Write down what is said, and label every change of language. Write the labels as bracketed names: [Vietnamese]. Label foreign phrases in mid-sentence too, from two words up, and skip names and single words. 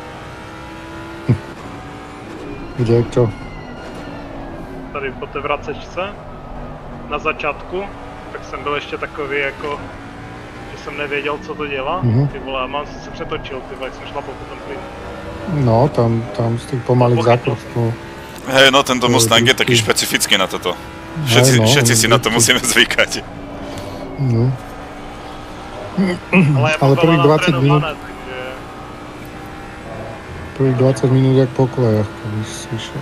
[Slovak] Kde, čo? [Czech] Tady po té vracečce. Na začátku. Tak jsem byl ještě takový jako... Že jsem nevěděl, co to dělá. Ty vole, a mám se přetočil, ty vole, jak jsem šlapal po tom plynu. [Slovak] No, tam z tých pomalých zákrokov. Hej, no tento Mustang je taký špecifický na toto. Všetci si na to musíme zvykať. No. Ale Ale prvých 20 minút... Prvých 20 minút jak po kolejach, keby si išiel.